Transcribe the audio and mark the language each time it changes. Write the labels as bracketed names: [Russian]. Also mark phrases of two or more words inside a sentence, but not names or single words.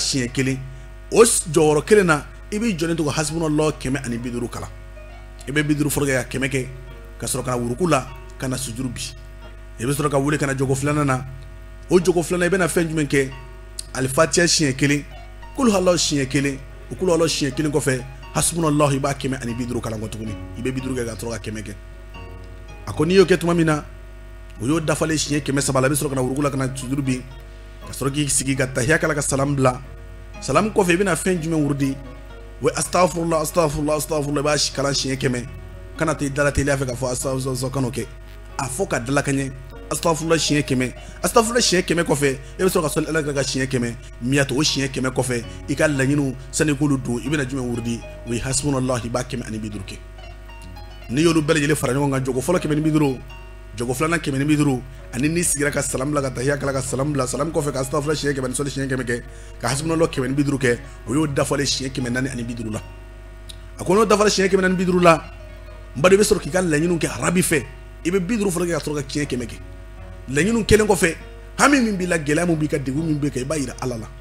[Bambara] siɲɛ 1 o jɔyɔrɔ kelen na i b'i jɔlen to ka hasbunallahu 150 kalan i bɛ 50 fɔlɔ kɛ ka 100 kɛ ka sɔrɔ ka na wuruku la ka na sujuru bi i bɛ sɔrɔ ka wuli ka na jogo 2nan na o jogo 2nan i bɛ na fɛn jumɛn kɛ alifatiha siɲɛ 1 [Arabic] قل هو الله [Bambara] siɲɛ 1 o [Arabic] قل هو الله [Bambara] siɲɛ 1 kɔfɛ hasbunallahu i b'a 150 kalan kɔ tuguni i bɛ 50 kɛ ka sɔrɔ ka 100 kɛ a ko n'i y'o kɛ tuma min na o y'o dafalen siɲɛ 100 la i bɛ sɔrɔ ka na wuruku la ka na sujuru bi ka sɔrɔ k'i sigi ka tahiya kala ka salam bila salam kɔfɛ i bɛna fɛn jumɛn wurudi wa [Arabic] أستغفر الله أستغفر الله أستغفر الله [Bambara] i b'a kalan siɲɛ 100 kana to i dala teliya fɛ ka fɔ astaghfirullah kan'o kɛ a fɔ ka dala ka ɲɛ astaghfirullah siɲɛ 100 astaghfirullah siɲɛ 100 kɔfɛ i bɛ sɔrɔ ka sɔli Ala ka siɲɛ 100 miyato o siɲɛ 100 kɔfɛ i ka laɲiniw sani k'olu don i bɛna jumɛn wurudi o ye hasbunallah i b'a 150 kɛ n'i y'olu bɛɛ lajɛlen fara ɲɔgɔn kan jogo fɔlɔ 150 jogo 2nan 150 ani n'i sigira ka salam bila ka tahiya kala ka salam bila salam kɔfɛ ka astaghfirullah siɲɛ 100 ni sɔli siɲɛ 100 kɛ ka hasbunallah 150 kɛ o y'o dafalen siɲɛ 450 la a ko n'o dafalen siɲɛ 450 la n b'a dɔn i bɛ sɔrɔ k'i ka laɲiniw kɛ arabi fɛ i bɛ 50 fɔlɔ kɛ ka sɔrɔ ka siɲɛ 100 kɛ laɲiniw kelen kɔfɛ hami min b'i la gɛlɛya min b'i ka degun min b'i kan i b'a yira Ala la